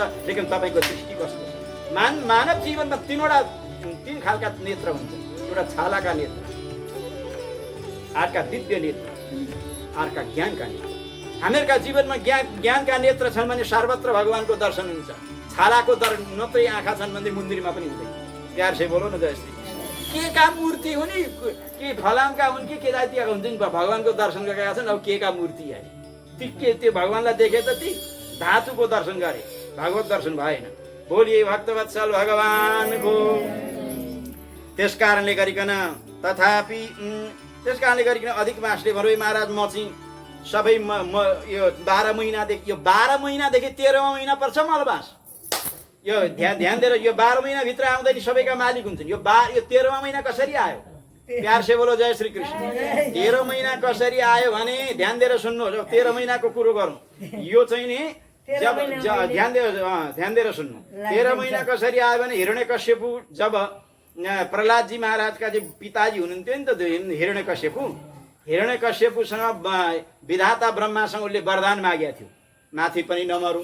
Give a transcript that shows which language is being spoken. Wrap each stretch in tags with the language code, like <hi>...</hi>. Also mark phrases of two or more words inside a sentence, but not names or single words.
<ne>लेकिन तपाईँको दृष्टि कस्तो छ? मानव जीवनमा तीन खालका नेत्र हुन्छ। एउटा छालाका नेत्र, अर्का दिव्य नेत्र, अर्का ज्ञानका नेत्र। हामीहरूका जीवनमा ज्ञानका नेत्र छन् भने सर्वत्र भगवानको दर्शन हुन्छ। छालाको नत्रै आँखा छन् भने मन्दिरमा पनि हुँदैन।</ne> <hi>प्यार से बोलो न जय श्री</hi> <ne>के का मूर्ति हुन् के फलामका हुन् के जातिका हुन्छन्, भगवानको दर्शन गरेका छन्। अब के का मूर्ति आए ती त्यो भगवानलाई देखे त ती धातुको दर्शन गरे, भगवत दर्शन भएन। बोलिए भक्तवत्सल भगवानको। त्यस कारणले गरिकन अधिक मासले भरो महाराज म चाहिँ सबै यो 12 महिनादेखि 13वाँ महिना पर्छ मलबास। यो ध्यान दिएर यो 12 महिनाभित्र आउँदैन सबैका मालिक हुन्छन्। यो 13वाँ महिना कसरी आयो?</ne> <hi>प्यार से बोलो जय श्री कृष्ण।</hi> <ne>13 महिना कसरी आयो भने ध्यान दिएर सुन्नुहोस्। 13 महिनाको कुरो गरौँ। यो चाहिँ नि ध्यान दिएर सुन्नु। 13 महिना कसरी आयो भने हिरण्यकश्यपु जब प्रहलादजी महाराजका चाहिँ पिताजी हुनुहुन्थ्यो नि त हिरण्यकश्यपुसँग विधाता ब्रह्मासँग उसले वरदान मागेको थियो, माथि पनि नमरौँ।</ne>